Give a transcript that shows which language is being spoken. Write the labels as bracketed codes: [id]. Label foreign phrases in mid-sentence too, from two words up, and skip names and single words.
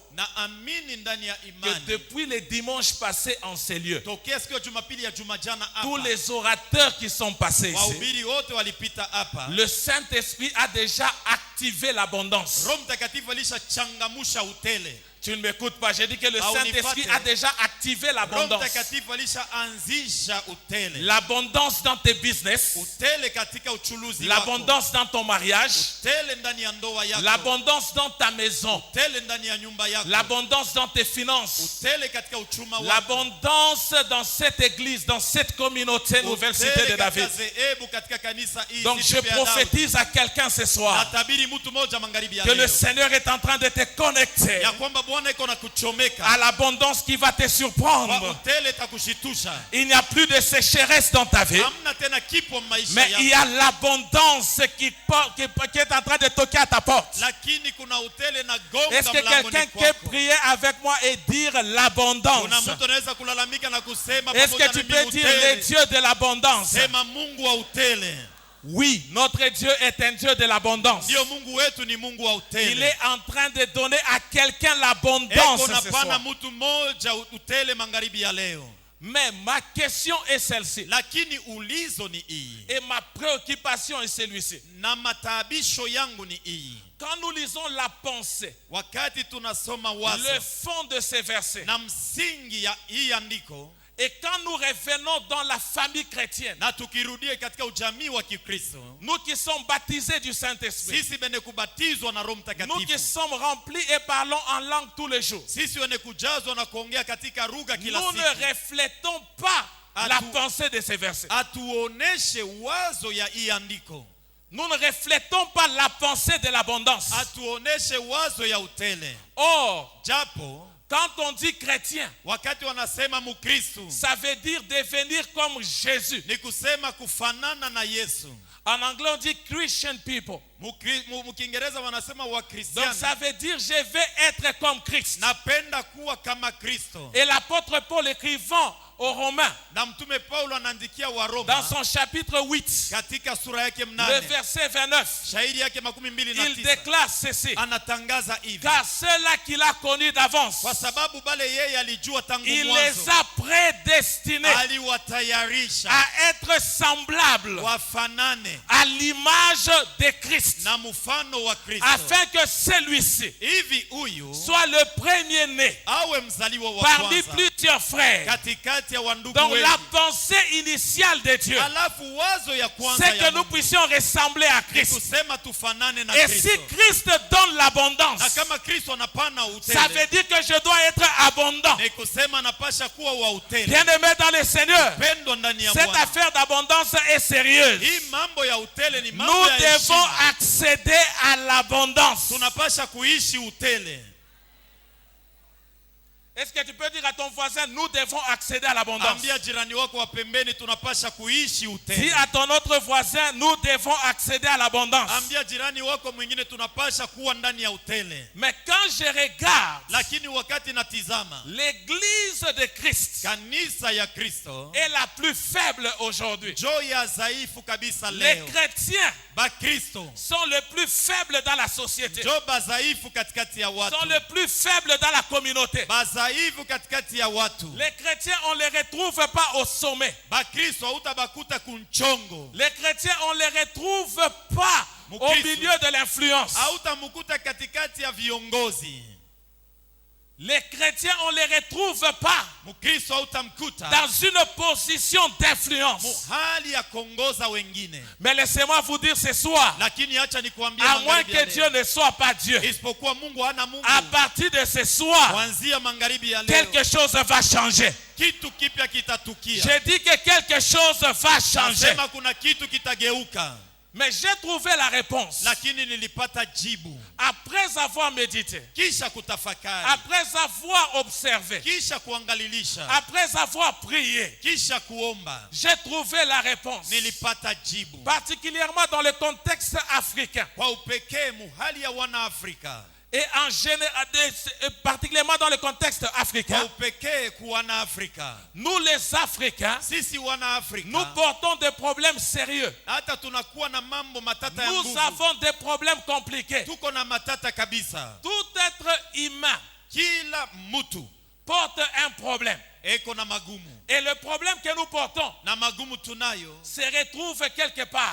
[sw] Na amini ndani ya [fr] que [sw] imani, [fr] depuis les dimanches passés en ces lieux, [sw] tokea siku ya Jumapili ya juma jana [fr] tous [sw] hapa, [fr] les orateurs qui sont passés ici, [sw] wahubiri wote walipita hapa. [fr] le Saint-Esprit a déjà activé l'abondance. [sw] Roho Mtakatifu alishachangamusha utele. [fr] Tu ne m'écoutes pas, j'ai dit que le Ah, Saint-Esprit [sw] unipate. [fr] a déjà activé [sw] Roho [fr] l'abondance. [sw] Mtakatifu alishaanzisha utele. [fr] L'abondance dans tes business, [sw] Utele katika uchuluzi wako. [fr] l'abondance dans ton mariage, [sw] Utele ndani ya ndoa yako. [fr] l'abondance dans ta maison, [sw] Utele ndani ya nyumba yako. [fr] l'abondance dans tes finances, [sw] Utele katika uchuma wako. [fr] l'abondance dans cette église, dans cette communauté Nouvelle Cité de David. [sw] katika zehebu katika kanisa hii. [fr] Donc je Cité [sw] ya Daudi. [fr] prophétise à quelqu'un ce soir [sw] Natabiri mtu mmoja magharibi ya [fr] que le [sw] leo, [fr] Seigneur est en train de te connecter [sw] ya kwamba Bwana iko na kuchomeka [fr] à l'abondance qui va te [sw] kwa [fr] surprendre. [sw] utele takushitusha. [fr] Il n'y a plus de sécheresse dans ta vie, [sw] Hamna tena kipo maisha [fr] mais il y [sw] yako, [fr] a l'abondance qui est en train de toquer à ta porte. [sw] lakini kuna utele na [fr] Est-ce [sw] gonga [fr] que [sw] mlangoni [fr] quelqu'un peut [sw] kwako. [fr] prier avec moi et dire [sw] Kuna [fr] l'abondance? [sw] mtu anaweza kulalamika na kusema [fr] Est-ce [sw] pamoja [fr] que tu [sw] na [fr] peux [sw] mimi [fr] dire le [sw] utele. [fr] Dieu de l'abondance? [sw] Sema Mungu wa utele. [fr] Oui, notre Dieu est un Dieu de l'abondance. [sw] Ndio Mungu wetu ni Mungu wa utele. [fr] Il est en train de donner à quelqu'un l'abondance [sw] Eko [fr] ce [sw] napana [fr] soir. [sw] mtu mmoja utele magharibi ya leo. [fr] Mais ma question est celle-ci. [sw] lakini ulizo ni hii, [fr] Et ma préoccupation est celui-ci. [sw] na mataabisho yangu ni hii. [fr] Quand nous lisons la pensée, [sw] Wakati tunasoma [fr] le [sw] wazo [fr] fond de ces versets, [sw] na msingi ya hii andiko, [fr] et quand nous revenons dans la famille chrétienne, [sw] na tukirudia katika ujamii wa Kikristo, [fr] nous qui sommes baptisés du Saint-Esprit, [sw] sisi wenye kubatizwa na Roho [fr] nous qui [sw] Mtakatifu, [fr] sommes remplis et parlons en langue tous les jours, [sw] sisi wenye kujazwa na kuongea katika lugha kila [fr] nous ne [sw] siku, [fr] reflétons pas la [sw] Atu- [fr] pensée de ces versets. [sw] atuoneshe wazo ya hii andiko, [fr] Nous ne reflétons pas la pensée de l'abondance. [sw] atuoneshe wazo ya utele. [fr] Or, [sw] Japo [fr] quand on dit chrétien, [sw] wakati wanasema Mkristo [fr] ça veut dire devenir comme Jésus. [sw] ni kusema kufanana na Yesu. [fr] En anglais, on dit [en] Christian people. [sw] Mkiingereza wanasema [fr] Donc [sw] Wakristiano. [fr] ça veut dire je vais être comme Christ. [sw] Napenda kuwa kama Kristo. [fr] Et l'apôtre Paul écrivant aux Romains, [sw] Na mtume Paulo anaandikia wa [fr] dans [sw] Roma [fr] son chapitre 8, [sw] katika sura yake [fr] le [sw] 8, [fr] verset 29, [sw] shairi yake [fr] il [sw] 29, [fr] déclare ceci: [sw] anatangaza hivi: [fr] car ceux-là qu'il a connus d'avance, [sw] kwa sababu bale yeye alijua tangu [fr] il [sw] mwanzo, [fr] les a prédestinés [sw] aliwatayarisha [fr] à être semblables [sw] wafanane [fr] à l'image de Christ, [sw] na mfano wa Kristo, [fr] afin que celui-ci [sw] hivi huyu [fr] soit le premier-né [sw] awe mzaliwa wa [fr] parmi [sw] kwanza [fr] plusieurs frères. [sw] katikati ya wandugu [fr] Donc [sw] wengi. [fr] la pensée initiale de Dieu, [sw] Alafu wazo ya kwanza [fr] c'est que [sw] ya [fr] nous [sw] Mungu [fr] puissions ressembler à [sw] ni [fr] Christ. [sw] kusema tufanane na [fr] Et si [sw] Kristo. [fr] Christ donne l'abondance, [sw] Na kama Kristo anapana [fr] ça [sw] utele, [fr] veut dire que je dois être abondant. [sw] ni kusema anapasha kuwa wa utele. [fr] Bien-aimés dans le Seigneur, [sw] Pendwa ndani ya [fr] cette [sw] Bwana. [fr] affaire d'abondance est sérieuse. [sw] Hii mambo ya utele ni mambo [fr] Nous [sw] ya [fr] devons [sw] heshima. [fr] accéder à l'abondance. [sw] Tunapasha kuishi utele. [fr] Est-ce que tu peux dire à ton voisin, nous devons accéder à l'abondance? [sw] Ambia jirani wako wa pembeni, tunapasha kuishi [fr] Dis [sw] utele. [fr] à ton autre voisin, nous devons accéder à l'abondance. [sw] Ambia jirani wako mwingine, tunapasha kuwa ndani ya utele. [fr] Mais quand je regarde [sw] Lakini wakati natizama [fr] l'église de Christ [sw] kanisa ya Kristo, [fr] est la plus faible aujourd'hui. [sw] jo ya dhaifu kabisa [fr] Les [sw] leo. [fr] chrétiens [sw] Bakristo [fr] sont les plus faibles dans la société, [sw] jo bazaifu katikati ya watu. [fr] sont les plus faibles dans la communauté. [sw] Bazaifu katikati ya watu. [fr] Les chrétiens, on ne les retrouve pas au sommet. [sw] Bakristo hautabakuta kunchongo. [fr] Les chrétiens, on ne les retrouve pas au [sw] Mukristo. [fr] milieu de l'influence. [sw] Hautamukuta katikati ya viongozi. [fr] Les chrétiens, on ne les retrouve pas [sw] Mkristo hautamkuta [fr] dans une position d'influence. [sw] muhali ya kuongoza wengine. [fr] Mais laissez-moi vous dire ce soir, [sw] Lakini acha nikwambie [fr] à moins [sw] magharibi ya [fr] que [sw] leo, [fr] Dieu ne soit pas Dieu, [sw] isipokuwa Mungu hana Mungu, [fr] à partir de ce soir, [sw] kuanzia magharibi ya leo [fr] quelque chose va changer. [sw] kitu kipya kitatukia. [fr] J'ai dit que quelque chose va changer. [sw] Nasema kuna kitu kitageuka. [fr] Mais j'ai trouvé la réponse [sw] Lakini nilipata jibu [fr] après avoir médité, [sw] kisha kutafakari, [fr] après avoir observé, [sw] kisha kuangalilisha, [fr] après avoir prié. [sw] kisha kuomba. [fr] J'ai trouvé la réponse, [sw] Nilipata jibu [fr] particulièrement dans le contexte africain [sw] kwa upekee muhali ya wana Afrika, [fr] et en général, particulièrement dans le contexte [sw] kwa [fr] africain. [sw] upekee ku wana Afrika. [fr] Nous les Africains, [sw] Sisi wana Afrika [fr] nous portons des problèmes sérieux. [sw] hata tunakuwa na mambo matata ya [fr] Nous [sw] nguvu. [fr] avons des problèmes compliqués. [sw] Tuko na matata kabisa. [fr] Tout être humain [sw] Kila mtu [fr] porte un problème. [sw] eko na magumu, [fr] Et le problème que nous portons [sw] na magumu tunayo [fr] se retrouve quelque part